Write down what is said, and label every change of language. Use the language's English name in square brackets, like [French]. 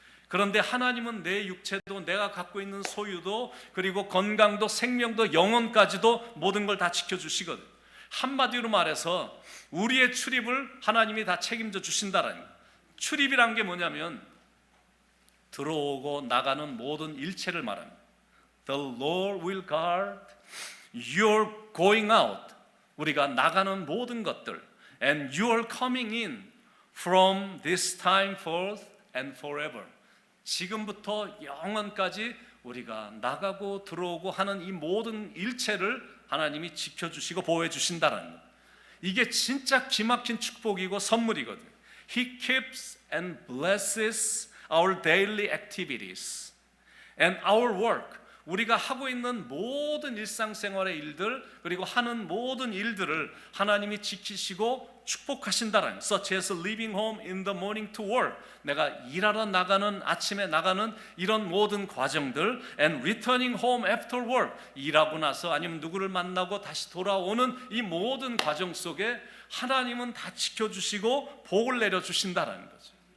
[Korean] 그런데 하나님은 내 육체도, 내가 갖고 있는 소유도, 그리고 건강도, 생명도, 영혼까지도 모든 걸 다 지켜주시거든. 한마디로 말해서 우리의 출입을 하나님이 다 책임져 주신다라는 거예요. 출입이란 게 뭐냐면 들어오고 나가는 모든 일체를 말합니다. [English] The Lord will guard your going out. [Korean] 우리가 나가는 모든 것들. [English] And you are coming in from this time forth and forever. [Korean] 지금부터 영원까지 우리가 나가고 들어오고 하는 이 모든 일체를 하나님이 지켜주시고 보호해 주신다는 것. 이게 진짜 기막힌 축복이고 선물이거든요. [English] He keeps and blesses our daily activities and our work. [Korean] 우리가 하고 있는 모든 일상생활의 일들, 그리고 하는 모든 일들을 하나님이 지키시고 축복하신다라는, [English] such as leaving home in the morning to work, [Korean] 내가 일하러 나가는, 아침에 나가는 이런 모든 과정들, [English] and returning home after work, [Korean] 일하고 나서 아니면 누구를 만나고 다시 돌아오는 이 모든 과정 속에 하나님은 다 지켜주시고 복을 내려주신다라는 거죠.